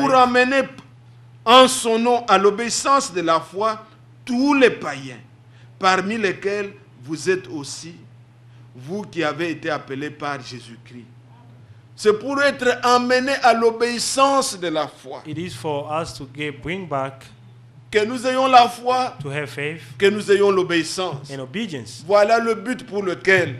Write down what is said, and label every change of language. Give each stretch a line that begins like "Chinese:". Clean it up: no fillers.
French: pour amener en son nom à l'obéissance de la foi tous les païens, parmi lesquels vous êtes aussi, vous qui avez été appelés par Jésus-Christ. C'est pour être amenés à l'obéissance de la foi.
English: It is for us to bring back,
French: Que nous ayons la foi,
English: to have faith
French: que nous ayons l'obéissance.
English: and obedience.
French: Voilà le but pour lequel